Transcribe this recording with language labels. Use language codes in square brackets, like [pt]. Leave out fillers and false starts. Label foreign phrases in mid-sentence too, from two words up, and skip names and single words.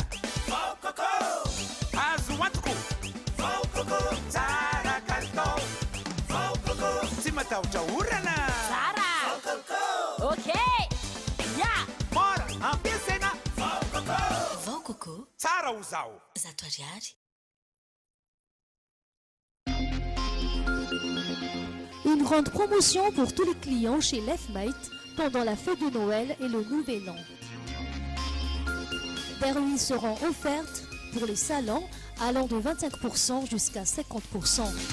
[mg] Vao Coco! Azo antoko. Vao Coco! Tsara kalitao. Vao Coco! Tsy matahotra orana. Tsara! Vao Coco! Ok! Ya! Mora, ampiasaina. Vao Coco! Vao Coco! Tsara ho zao. Zato ariary. [fr] Une grande promotion pour tous les clients chez Leftmate pendant la fête de Noël et le Nouvel An. Permis seront offertes pour les salons allant de 25% jusqu'à 50%.